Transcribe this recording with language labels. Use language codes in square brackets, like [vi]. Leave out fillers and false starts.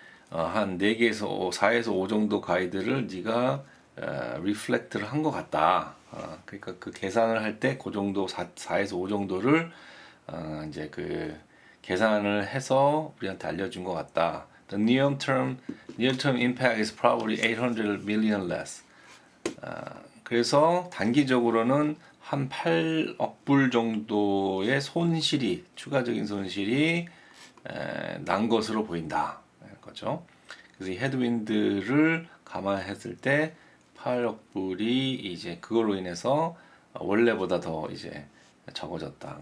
[ko] 한 4개에서 4에서 5 정도 가이드를 네가 리플렉트를 한 것 같다. 그러니까 그 계산을 할 때 그 정도 4에서 5 정도를 이제 그 계산을 해서 우리한테 알려준 것 같다. [en] The near-term impact is probably 800 million less. [ko] 그래서 단기적으로는 한 8억 불 정도의 손실이 추가적인 손실이 난 것으로 보인다. 거죠. 그래서 이 헤드윈드를 감안했을 때 8억 불이 이제 그걸로 인해서 원래보다 더 이제 적어졌다.